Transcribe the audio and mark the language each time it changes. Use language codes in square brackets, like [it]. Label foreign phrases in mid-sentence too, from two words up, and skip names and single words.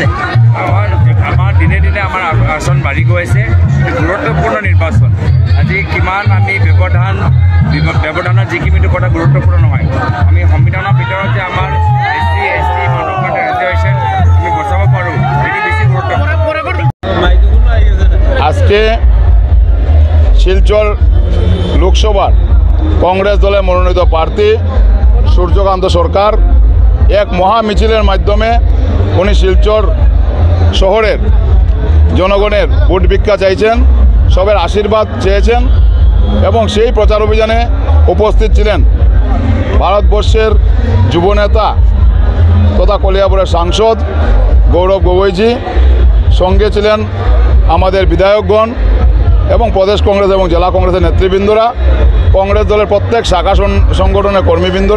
[as] আমাৰ দিনে দিনে আমাৰ আসন বাঢ়ি গৈ আছে। গুৰুত্বপূৰ্ণ নিৰ্বাচন, আজি কিমান আমি ব্যৱধানৰ যিখিনিটো কথা গুৰুত্বপূৰ্ণ নহয়। আমি সংবিধানৰ ভিতৰত যে আমাৰ SC ST মানুহৰ কাৰণে ৰিজাৰ্ভেশ্যন আমি বচাব পাৰোঁ, সেইটো বেছি গুৰুত্বপূৰ্ণ। [bn] আজকে শিলচর লোকসভার কংগ্রেস দলের মনোনীত প্রার্থী সূর্যকান্ত সরকার এক মহা মিছিলের মাধ্যমে উনি শিলচর শহরের জনগণের ভোট ভিক্ষা চাইছেন, সবের আশীর্বাদ চেয়েছেন এবং সেই প্রচার অভিযানে উপস্থিত ছিলেন ভারতবর্ষের যুবনেতা তথা কলিয়াপুরের সাংসদ গৌরব গগৈজি, সঙ্গে ছিলেন আমাদের বিধায়কগণ এবং প্রদেশ কংগ্রেস এবং জেলা কংগ্রেসের নেতৃবৃন্দরা, কংগ্রেস দলের প্রত্যেক শাখা সংগঠনের কর্মীবৃন্দরা।